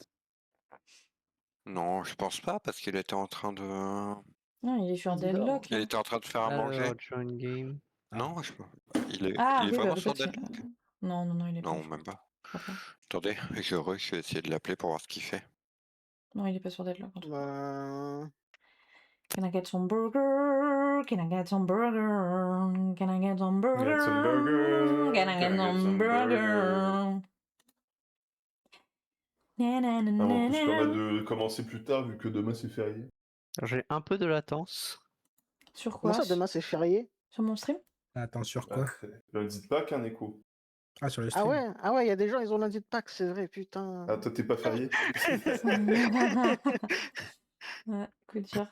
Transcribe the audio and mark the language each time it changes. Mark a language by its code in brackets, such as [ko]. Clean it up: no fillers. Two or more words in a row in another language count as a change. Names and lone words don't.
[fr] Non, je pense pas, parce qu'il était en train de... Non, il est sur Il Deadlock Il là. était en train de faire à manger. Alors, [en] join game. [fr] Non, il est Ah oui, bah vraiment sur peut-être. Deadlock. Non, non, non, il est pas. Non, je même pas. crois pas. Attendez, je vais essayer de l'appeler pour voir ce qu'il fait. Non, il est pas sur Deadlock en tout cas. Bah... [en] Can I get some burger? Can I get some burger? Can I get some burger? Get some burger. Can I get some burger? Na, na, na, [fr] Ah, en na, plus, na. pas mal de commencer plus tard vu que demain c'est férié. J'ai un peu de latence. Sur Comment quoi? ça, demain c'est férié? Sur mon stream? Attends, sur quoi? Ne dites pas qu'un écho. Ah, sur le Ah stream. ouais, il y a des gens, ils ont lundi de Pâques, c'est vrai, putain. Ah, toi, t'es pas férié? Ouais, que dire?